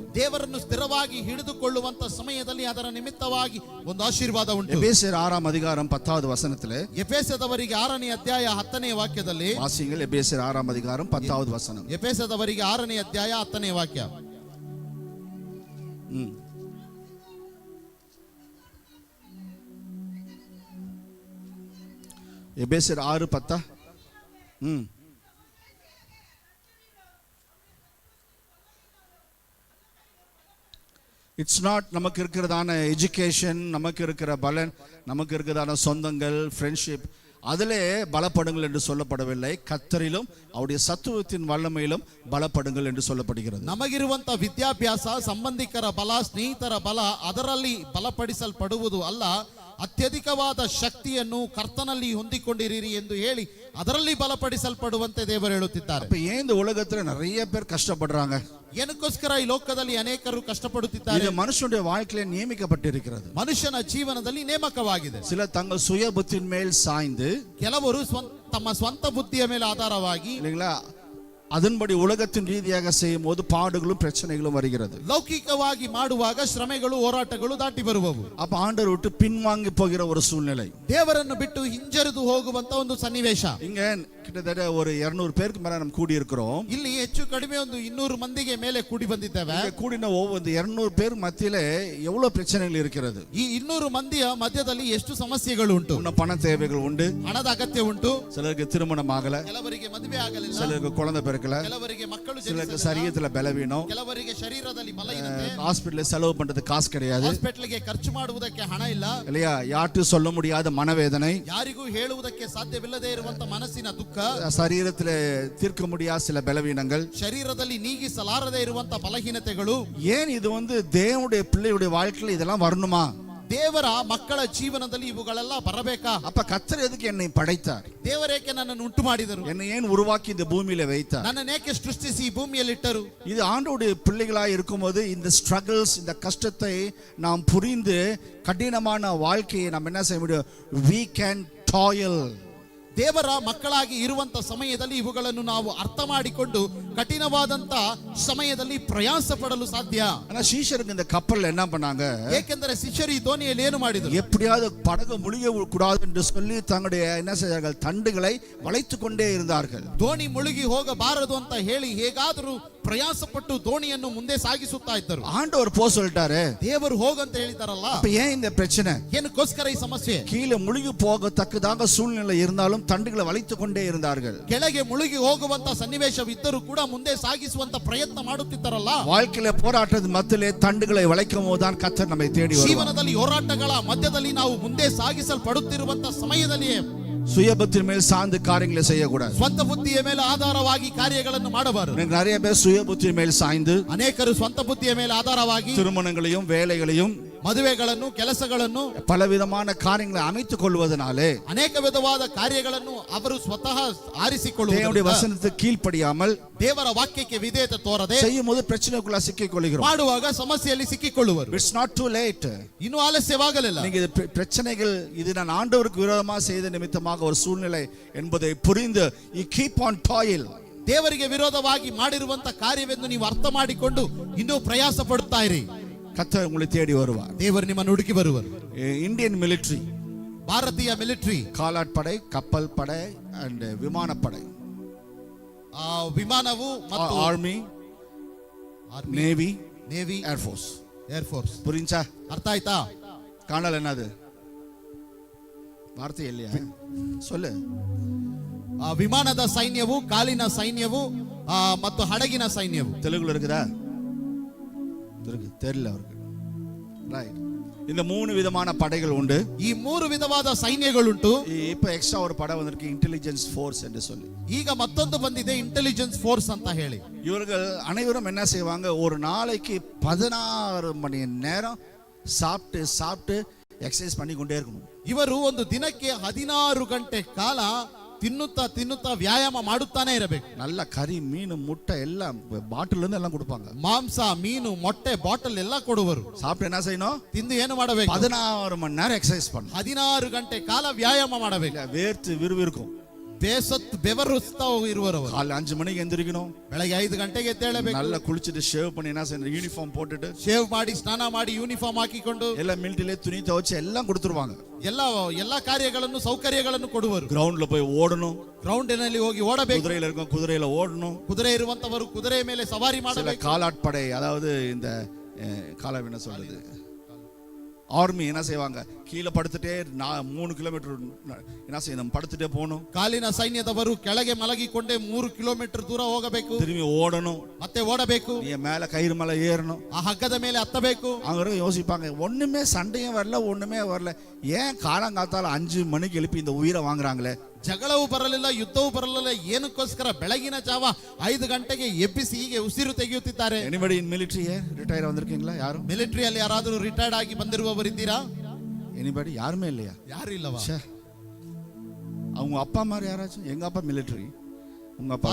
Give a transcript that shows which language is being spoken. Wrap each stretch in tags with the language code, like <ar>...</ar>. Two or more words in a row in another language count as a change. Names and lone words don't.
<kn>ದೇವರನ್ನು ಸ್ಥಿರವಾಗಿ ಹಿಡಿದುಕೊಳ್ಳುವಂತ ಸಮಯದಲ್ಲಿ ಅದರ ನಿಮಿತ್ತವಾಗಿ ಒಂದು ಆಶೀರ್ವಾದ ಉಂಟು.</kn> <ta>எபேசியர் 6ஆம் அதிகாரம் 10வது வசனத்திலே,</ta> <kn>ಎಫೆಸದವರಿಗೆ 6ನೇ ಅಧ್ಯಾಯ 10ನೇ ವಾಕ್ಯದಲ್ಲಿ</kn> <ta>வாசியுங்கள். எபேசியர் 6ஆம் அதிகாரம் 10வது வசனம்.</ta> <kn>ಎಫೆಸದವರಿಗೆ 6ನೇ ಅಧ್ಯಾಯ 10ನೇ ವಾಕ್ಯ.</kn> <ta>எபேசியர் 6:10.</ta> <en>It's not</en> <ta>நமக்கு இருக்கிறதான எஜுகேஷன், நமக்கு இருக்கிற பலன், நமக்கு இருக்கிறதான சொந்தங்கள், ஃப்ரெண்ட்ஷிப், அதிலே பலப்படுங்கள் என்று சொல்லப்படவில்லை. கர்த்தரிலும் அவருடைய சத்துவத்தின் வல்லமையிலும் பலப்படுங்கள் என்று சொல்லப்படுகிறது.</ta> <kn>ನಮಗಿರುವಂತ ವಿದ್ಯಾಭ್ಯಾಸ, ಸಂಬಂಧಿಕರ ಬಲ, ಸ್ನೇಹಿತರ ಬಲ, ಅದರಲ್ಲಿ ಬಲಪಡಿಸಲ್ಪಡುವುದು ಅಲ್ಲ, ಅತ್ಯಧಿಕವಾದ ಶಕ್ತಿಯನ್ನು ಕರ್ತನಲ್ಲಿ ಹೊಂದಿಕೊಂಡಿರಿ ಎಂದು ಹೇಳಿ ಅದರಲ್ಲಿ ಬಲಪಡಿಸಲ್ಪಡುವಂತೆ ದೇವರು ಹೇಳುತ್ತಿದ್ದಾರೆ.</kn> <ta>அப்ப ஏன் இந்த உலகத்துல நிறைய பேர் கஷ்டப்படுறாங்க?</ta> <kn>ಏನಕ್ಕೋಸ್ಕರ ಈ ಲೋಕದಲ್ಲಿ ಅನೇಕರು ಕಷ್ಟಪಡುತ್ತಿದ್ದಾರೆ?</kn> <ta>இது மனுஷனுடைய வாழ்க்கையில நியமிக்கப்பட்டிருக்கிறது.</ta> <kn>ಮನುಷ್ಯನ ಜೀವನದಲ್ಲಿ ನೇಮಕವಾಗಿದೆ.</kn> <ta>சில தங்கள் சுய புத்தியின் மேல் சாய்ந்து,</ta> <kn>ಕೆಲವರು ತಮ್ಮ ಸ್ವಂತ ಬುದ್ಧಿಯ ಮೇಲೆ ಆಧಾರವಾಗಿ,</kn> <ta>இல்லைங்களா, அதன்படி உலகத்தின் ரீதியாக செய்யும் போது பாடுகளும் பிரச்சனைகளும் வருகிறது.</ta> <kn>ಲೌಕಿಕವಾಗಿ ಮಾಡುವಾಗ ಶ್ರಮೆಗಳು, ಹೋರಾಟಗಳು ದಾಟಿ ಬರುವವು.</kn> <ta>அப்ப ஆண்டவர் விட்டு பின்வாங்கி போகிற ஒரு சூழ்நிலை,</ta> <kn>ದೇವರನ್ನು ಬಿಟ್ಟು ಹಿಂಜರಿದು ಹೋಗುವಂತ ಒಂದು ಸನ್ನಿವೇಶ.</kn> <ta>இங்க கிட்டத்தட்ட ஒரு 200 பேருக்கு மேல நம்ம கூடி இருக்கிறோம்.</ta> <kn>ಇಲ್ಲಿ ಹೆಚ್ಚು ಕಡಿಮೆ ಒಂದು 200 ಮಂದಿಗೆ ಮೇಲೆ ಕೂಡಿ ಬಂದಿದ್ದೇವೆ.</kn> <ta>கூடின ஒவ்வொரு 200 பேர் மத்தியில எவ்வளவு பிரச்சனைகள் இருக்கிறது.</ta> <kn>ಈ 200 ಮಂದಿಯ ಮಧ್ಯದಲ್ಲಿ ಎಷ್ಟು ಸಮಸ್ಯೆಗಳು ಉಂಟು.</kn> <ta>பண தேவைகள் உண்டு,</ta> <kn>ಹಣದ ಅಗತ್ಯ ಉಂಟು,</kn> <ta>சிலருக்கு திருமணம் ஆகல,</ta> <kn>ಕೆಲವರಿಗೆ ಮದುವೆ ಆಗಲಿಲ್ಲ,</kn> <ta>சிலருக்கு குழந்தை பிறக்கல,</ta> <kn>ಕೆಲವರಿಗೆ ಮಕ್ಕಳು</kn> <ta>சிலருக்கு</ta> <kn>ಜನಿಸಲಿಲ್ಲ,</kn> <ta>சரீரத்துல பலவீனம்,</ta> <kn>ಕೆಲವರಿಗೆ ಶರೀರದಲ್ಲಿ ಬಲಹೀನತೆ,</kn> <ta>ஹாஸ்பிடல்ல செலவு பண்றது காசு கிடையாது,</ta> <kn>ಹಾಸ್ಪಿಟಲ್ಗೆ ಖರ್ಚು ಮಾಡುವುದಕ್ಕೆ ಹಣ ಇಲ್ಲ,</kn> <ta>இல்லையா, யார்ட்டும் சொல்ல முடியாத மனவேதனை,</ta> <kn>ಯಾರಿಗೂ ಹೇಳುವುದಕ್ಕೆ ಸಾಧ್ಯವಿಲ್ಲದೆ ಇರುವಂತ ಮನಸ್ಸಿನ ದುಃಖ,</kn> <ta>சரீரத்துல தீர்க்க முடியாத சில பலவீனங்கள்,</ta> <kn>ಶರೀರದಲ್ಲಿ ನೀಗಿಸಲಾರದೆ ಇರುವಂತ ಬಲಹೀನತೆಗಳು.</kn> <ta>ஏன் இது தேவனுடைய பிள்ளையுடைய வாழ்க்கையில இதெல்லாம் வரணுமா?</ta> <kn>ದೇವರ ಮಕ್ಕಳ ಜೀವನದಲ್ಲಿ ಇವುಗಳೆಲ್ಲ ಬರಬೇಕಾ?</kn> <ta>அப்ப கர்த்தர் எதுக்கு என்னை படைத்தார்?</ta> <kn>ದೇವರೇಕೆ ನನ್ನನ್ನು ಉಂಟು ಮಾಡಿದರು?</kn> <ta>என்னை ஏன் உருவாக்கி இந்த பூமியில வைத்தார்?</ta> <kn>ನನ್ನನ್ನೇಕೆ ಸೃಷ್ಟಿಸಿ ಈ ಭೂಮಿಯಲ್ಲಿ ಇಟ್ಟರು?</kn> <ta>இது ஆண்டவருடைய பிள்ளைகளாய் இருக்கும்போது இந்த ஸ்ட்ரகிள்ஸ், இந்த கஷ்டத்தை நாம் புரிந்து கடினமான வாழ்க்கையை நாம் என்ன செய்ய முடியும்?</ta> <en>we can toil.</en> <kn>ದೇವರ ಮಕ್ಕಳಾಗಿ ಇರುವಂತ ಸಮಯದಲ್ಲಿ ಇವುಗಳನ್ನು ನಾವು ಅರ್ಥ ಮಾಡಿಕೊಂಡು ಕಠಿಣವಾದಂತ ಸಮಯದಲ್ಲಿ ಪ್ರಯಾಸ ಪಡಲು ಸಾಧ್ಯ.</kn> <ta>ஆனா சீஷருக்கு இந்த கப்பல்ல என்ன பண்ணாங்க?</ta> <kn>ಏಕೆಂದರೆ ಶಿಷ್ಯರು ಈ ದೋಣಿಯಲ್ಲಿ ಏನು ಮಾಡಿದರು?</kn> <ta>எப்படியாவது படகு முழுக கூடாது என்று சொல்லி தங்களுடைய என்ன செய்தார்கள்? தண்டுகளை வளைத்துக் கொண்டே இருந்தார்கள்.</ta> <kn>ದೋಣಿ ಮುಳುಗಿ ಹೋಗಬಾರದು ಅಂತ ಹೇಳಿ ಹೇಗಾದರೂ ಪ್ರಯಾಸ ಪಟ್ಟು ದೋಣಿಯನ್ನು ಮುಂದೆ ಸಾಗಿಸುತ್ತಾ ಇದ್ದರು.</kn> <ta>ஆண்டவர் போ சொல்லிட்டாரு,</ta> <kn>ದೇವರು ಹೋಗಂತ ಹೇಳಿದಾರಲ್ಲ.</kn> <ta>அப்ப ஏன் இந்த பிரச்சனை?</ta> <kn>ಏನಕ್ಕೋಸ್ಕರ ಈ ಸಮಸ್ಯೆ?</kn> <ta>கீழே முழுகி போகத்தக்கதாக சூழ்நிலை இருந்தாலும் தண்டுகளை வளைத்துக் கொண்டே இருந்தார்கள்.</ta> <kn>ಕೆಳಗೆ ಮುಳುಗಿ ಹೋಗುವಂತ ಸನ್ನಿವೇಶವಿದ್ದರೂ ಕೂಡ ಮುಂದೆ ಸಾಗಿಸುವಂತ ಪ್ರಯತ್ನ ಮಾಡುತ್ತಿದ್ದಾರಲ್ಲ.</kn> <ta>வாழ்க்கையில போராட்டದ மத்தியிலே தண்டுகளை வளைக்கும் போதுதான் கர்த்தர் நம்மை தேடி வருவார்.</ta> <kn>ಜೀವನದಲ್ಲಿ ಹೋರಾಟಗಳ ಮಧ್ಯದಲ್ಲಿ ನಾವು ಮುಂದೆ ಸಾಗಿಸಲ್ಪಡುತ್ತಿರುವಂತ ಸಮಯದಲ್ಲಿಯೇ</kn> <ta>சுயபுத்தின் மேல் சார்ந்து காரியங்களை செய்யக்கூடாது.</ta> <kn>ಸ್ವಂತ ಬುದ್ಧಿಯ ಮೇಲೆ ಆಧಾರವಾಗಿ ಕಾರ್ಯಗಳನ್ನು ಮಾಡಬಾರದು.</kn> <ta>நிறைய பேர் சுயபுத்தின் மேல் சாய்ந்து</ta> <kn>ಅನೇಕರು ಸ್ವಂತ ಬುದ್ಧಿಯ ಮೇಲೆ ಆಧಾರವಾಗಿ</kn> <ta>திருமணங்களையும் வேலைகளையும்</ta> <kn>ಮದುವೆಗಳನ್ನು, ಕೆಲಸಗಳನ್ನು,</kn> <ta>பலவிதமான காரியங்களை அமைத்துக் கொள்வதனாலே</ta> <kn>ಅನೇಕ ವಿಧವಾದ ಕಾರ್ಯಗಳನ್ನು ಅವರು ಸ್ವತಃ</kn> <ta>தேவனுடைய</ta> <kn>ಆರಿಸಿಕೊಳ್ಳುವುದು,</kn> <ta>வசனத்துக்கு கீழ்ப்படியாமல்</ta> <kn>ದೇವರ ವಾಕ್ಯಕ್ಕೆ ವಿಧೇಯತೆ ತೋರದೆ</kn> <ta>செய்யும் போது பிரச்சனைக்குள்ள சிக்கிக் கொள்கிறோம்.</ta> <kn>ಮಾಡುವಾಗ ಸಮಸ್ಯೆಯಲ್ಲಿ ಸಿಕ್ಕಿಕೊಳ್ಳುವರು.</kn> <en>It's not too late.</en> <kn>ಇನ್ನೂ ಆಲಸ್ಯವಾಗಲಿಲ್ಲ.</kn> <ta>நீங்க இது பிரச்சனைகள், இது நான் ஆண்டவருக்கு விரோதமாக செய்த நிமித்தமாக ஒரு சூழ்நிலை என்பதை புரிந்து</ta> <en>you keep on toil.</en> <kn>ದೇವರಿಗೆ ವಿರೋಧವಾಗಿ ಮಾಡಿರುವಂತ ಕಾರ್ಯವೆಂದು ನೀವು ಅರ್ಥ ಮಾಡಿಕೊಂಡು ಇನ್ನೂ ಪ್ರಯಾಸ ಪಡುತ್ತಾ ಇರಿ.</kn> <ta>கர்த்தர் உங்களை தேடி வருவார்.</ta> <kn>ದೇವರು ನಿಮ್ಮನ್ನು ಹುಡುಕಿ ಬರುವರು.</kn> <ta>இந்தியன் மிலிட்டரி,</ta> <kn>ಭಾರತೀಯ ಮಿಲಿಟರಿ,</kn> <ta>காலாட்படை, கப்பல் படை அண்ட் விமானப்படை,</ta> <kn>ವಿಮಾನವು ಮತ್ತು</kn> <en>Army, Navy,</en> <kn>ನೇವಿ,</kn> <ta>ஏர்ஃபோர்ஸ்.</ta> <kn>ಏರ್ಫೋರ್ಸ್.</kn> <ta>புரிஞ்சா?</ta> <kn>ಅರ್ಥ ಆಯ್ತಾ?</kn> <ta>காணல் என்னது? வார்த்தை இல்லையா? சொல்லு.</ta> <kn>ವಿಮಾನದ ಸೈನ್ಯವು, ಕಾಲಿನ ಸೈನ್ಯವು ಮತ್ತು ಹಡಗಿನ ಸೈನ್ಯವು.</kn> <ta>தெலுங்குல இருக்குதா? தெரியல அவருக்கு. ரைட். இந்த 3 விதமான படைகள் உண்டு.</ta> <kn>ಈ 3 ವಿಧವಾದ ಸೈನ್ಯಗಳುಂಟು.</kn> <ta>இப்ப எக்ஸ்ட்ரா ஒரு படை வந்திருக்கு,</ta> <en>intelligence force</en> <ta>என்று சொல்லி.</ta> <kn>ಈಗ ಮತ್ತೊಂದು ಬಂದಿದೆ,</kn> <en>intelligence force</en> <kn>ಅಂತ ಹೇಳಿ.</kn> <ta>இவர்கள் அனைவரும் என்ன செய்வாங்க? ஒரு நாளைக்கு 16 மணி நேரம் சாப்பிட்டு சாப்பிட்டு எக்ஸசைஸ் பண்ணி கொண்டே இருக்கணும்.</ta> <kn>ಇವರು ಒಂದು ದಿನಕ್ಕೆ 16 ಗಂಟೆ ಕಾಲ ತಿನ್ನುತ್ತಾ ತಿನ್ನುತ್ತಾ ವ್ಯಾಯಾಮ ಮಾಡುತ್ತಾನೆ ಇರಬೇಕು.</kn> <ta>நல்ல கறி, மீன், முட்டை எல்லாம் பாட்டில் இருந்து எல்லாம் கொடுப்பாங்க.</ta> <kn>ಮಾಂಸ, ಮೀನು, ಮೊಟ್ಟೆ, ಬಾಟಲ್ ಎಲ್ಲ ಕೊಡುವರು.</kn> <ta>சாப்பிட்டு என்ன செய்யணும்?</ta> <kn>ತಿಂದು ಏನು ಮಾಡಬೇಕು?</kn> <ta>16 மணி நேரம் எக்ஸசைஸ் பண்ணணும்.</ta> <kn>16 ಗಂಟೆ ಕಾಲ ವ್ಯಾಯಾಮ ಮಾಡಬೇಕು.</kn> <ta>வேர்த்து விறுவிறுக்கும்.</ta> <kn>ಬೆವರಿಸ್ತಾ ಇರುವರು.</kn> <ta>காலைல 5 மணிக்கு எந்திரிக்கணும்,</ta> <kn>ಬೆಳಗ್ಗೆ 5 ಗಂಟೆಗೆ ಎದ್ದೇಳಬೇಕು.</kn> <ta>நல்லா குளிச்சுட்டு ஷேவ் பண்ணி என்ன செய்யணும், யூனிஃபார்ம் போட்டுட்டு</ta> <kn>ಶೇವ್ ಮಾಡಿ ಸ್ನಾನ ಮಾಡಿ ಯೂನಿಫಾರ್ಮ್ ಹಾಕಿಕೊಂಡು ಎಲ್ಲ ಮಿಲಿಟರಿಲೇ</kn> <ta>துணி துவைச்சு எல்லாம் கொடுத்துருவாங்க.</ta> <kn>ಎಲ್ಲ ಕಾರ್ಯಗಳನ್ನು ಸೌಕರ್ಯಗಳನ್ನು ಕೊಡುವರು.</kn> <ta>கிரவுண்ட்ல போய் ஓடணும்,</ta> <kn>ಗ್ರೌಂಡಿನಲ್ಲಿ ಹೋಗಿ ಓಡಬೇಕು.</kn> <ta>குதிரையில இருக்கும் குதிரையில ஓடணும்.</ta> <kn>ಕುದುರೆ ಇರುವಂತವರು ಕುದುರೆ ಮೇಲೆ ಸವಾರಿ</kn> <ta>சில</ta> <kn>ಮಾಡಬೇಕು.</kn> <ta>காலாட்படை, அதாவது இந்த காலம் என்ன சொல்றது, ஆர்மி என்ன செய்வாங்க, கீழே படுத்துட்டே 3 கிலோமீட்டர் என்ன செய்யணும், படுத்துட்டே போகணும்.</ta> <kn>ಕಾಲಿನ ಸೈನ್ಯದವರು ಕೆಳಗೆ ಮಲಗಿಕೊಂಡೇ 3 ಕಿಲೋಮೀಟರ್ ದೂರ ಹೋಗಬೇಕು.</kn> <ta>திரும்பி ஓடணும்,</ta> <kn>ಮತ್ತೆ ಓಡಬೇಕು.</kn> <ta>நீ மேல கயிறு மேல ஏறணும்.</ta> <kn>ಆ ಹಗ್ಗದ ಮೇಲೆ ಹತ್ತಬೇಕು.</kn> <ta>அவங்க யோசிப்பாங்க, ஒண்ணுமே சண்டையும் வரல, ஒண்ணுமே வரல, ஏன் காலங்காத்தால 5 மணிக்கு எழுப்பி இந்த உயிரை வாங்குறாங்களே.</ta> <kn>ಜಗಳವೂ ಬರಲಿಲ್ಲ, ಯುದ್ಧವೂ ಬರಲಿಲ್ಲ, ಏನಕ್ಕೋಸ್ಕರ ಬೆಳಗಿನ ಜಾವ 5 ಗಂಟೆಗೆ ಎಬ್ಬಿಸಿ ಹೀಗೆ ಉಸಿರು ತೆಗೆಯುತ್ತಿದ್ದಾರೆ.</kn> <en>anybody in military retire</en> <ta>வந்திருக்கீங்களா? யாரும்</ta> <kn>ಮಿಲಿಟರಿಯಲ್ಲಿ ಯಾರಾದರೂ ರಿಟೈರ್ಡ್ ಆಗಿ ಬಂದಿರುವವರಿದ್ದೀರಾ?</kn> <ta>எனிபடி யாருமே இல்லையா?</ta> <kn>ಯಾರು ಇಲ್ಲವಾ?</kn> <ta>அவங்க அப்பா மாதிரி யாராச்சும்? எங்க அப்பா மிலிட்டரி, உங்க அப்பா</ta>